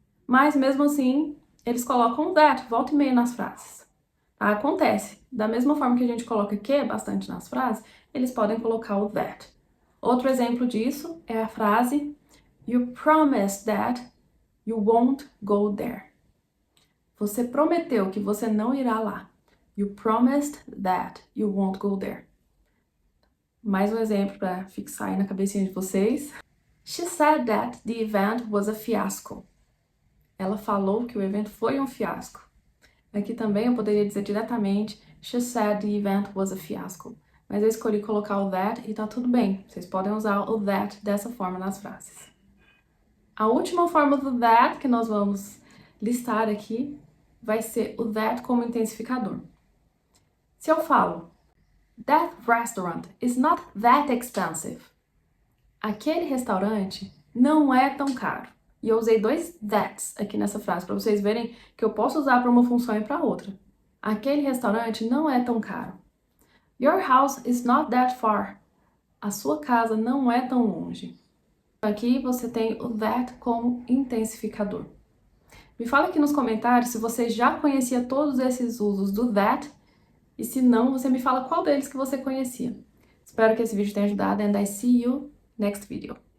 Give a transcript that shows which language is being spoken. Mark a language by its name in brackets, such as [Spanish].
[Portuguese] Mas mesmo assim, eles colocam that, volta e meia nas frases. Tá? Acontece. Da mesma forma que a gente coloca que bastante nas frases, eles podem colocar o that. Outro exemplo disso é a frase [English] You promised that you won't go there. [Portuguese] Você prometeu que você não irá lá. [English] You promised that you won't go there. [Portuguese] Mais um exemplo para fixar aí na cabecinha de vocês. [English] She said that the event was a fiasco. [Portuguese] Ela falou que o evento foi um fiasco. Aqui também eu poderia dizer diretamente [English] She said the event was a fiasco. [Portuguese] Mas eu escolhi colocar o that e tá tudo bem. Vocês podem usar o that dessa forma nas frases. A última forma do that que nós vamos listar aqui vai ser o that como intensificador. Se eu falo, [English] that restaurant is not that expensive. [Portuguese] Aquele restaurante não é tão caro. E eu usei 2 that's aqui nessa frase, para vocês verem que eu posso usar para uma função e para outra. Aquele restaurante não é tão caro. [English] Your house is not that far. [Portuguese] A sua casa não é tão longe. Aqui você tem o that como intensificador. Me fala aqui nos comentários se você já conhecia todos esses usos do that e se não, você me fala qual deles que você conhecia. Espero que esse vídeo tenha ajudado [English] and I see you next video.